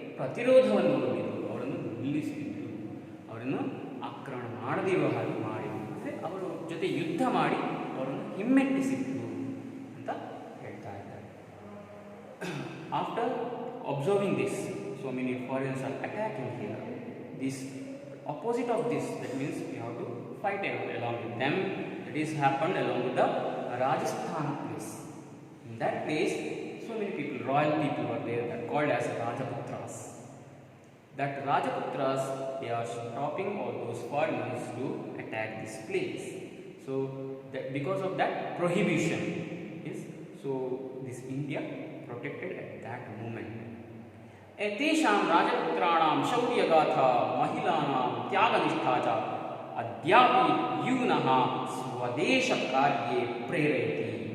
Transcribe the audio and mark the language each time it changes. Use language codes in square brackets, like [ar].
[kn] ಪ್ರತಿರೋಧವನ್ನು ಒಡ್ಡಿದರು, ಅವರನ್ನು ನಿಲ್ಲಿಸಿದರು, ಅವರನ್ನು ಆಕ್ರಮಣ ಮಾಡದಿರುವ ಹಾಗೆ ಮಾಡಿದರು, ಅಂದರೆ ಅವರ ಜೊತೆ ಯುದ್ಧ ಮಾಡಿ ಅವರನ್ನು ಹಿಮ್ಮೆಟ್ಟಿಸಿದ್ರು ಅಂತ ಹೇಳ್ತಾ ಇದ್ದಾರೆ. [en] After observing this, so many foreigners are attacking here. This opposite of this, that means we have to fight along with them. That is happened along with the Rajasthan place. In that place, so many people, royal people were there, that called as Rajaputras. That Rajaputras, they are stopping all those foreigners to attack this place. So that because of that prohibition is, so this India protected at that moment. [sa] एतेषां राजपुत्राणां शौर्यगाथा महिलानां त्यागनिष्ठा च अद्यापि यूनः स्वदेशकार्ये प्रेरयति.